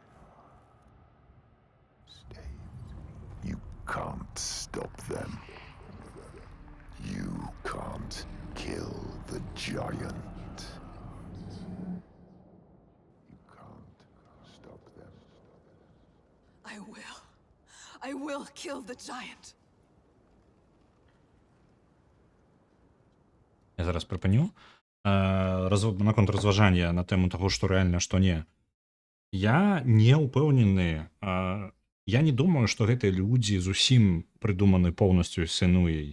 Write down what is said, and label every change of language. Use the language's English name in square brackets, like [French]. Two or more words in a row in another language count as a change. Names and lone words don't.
[English] Stay. You can't stop them. You can't kill the giant. You can't stop them. I will. I will kill the giant. [Belarusian] Я зараз припыню. Наконт разважання на тэму таго, што рэальна, што не. Я не ўпэўнены, я не думаю, што гэтыя людзі зусім прыдуманы поўнасцю Сенуяй.